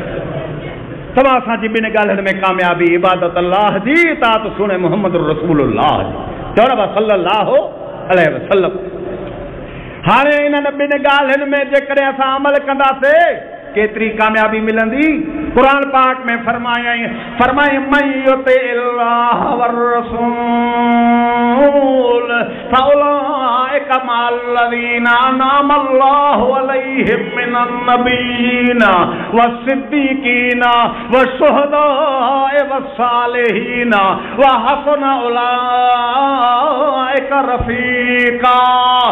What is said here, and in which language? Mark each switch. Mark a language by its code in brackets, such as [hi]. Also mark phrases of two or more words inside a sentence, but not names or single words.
[sd] तव्हां असांजी ॿिनि ॻाल्हियुनि में कामयाबी, इबादत अल्लाह जी, इताअत सुने मोहम्मद रसूलुल्लाह जी, चओ न [ar] صلى الله عليه وسلم. [sd] हाणे इन्हनि ॿिनि ॻाल्हियुनि में जेकॾहिं असां अमल कंदासीं केतिरी कामयाबी मिलंदी। कुरान पाक में फरमाई [ar] من يطع الله والرسول فأولئك مع الذين أنعم الله عليهم من النبيين والصديقين والشهداء والصالحين وحسن أولئك رفيقا.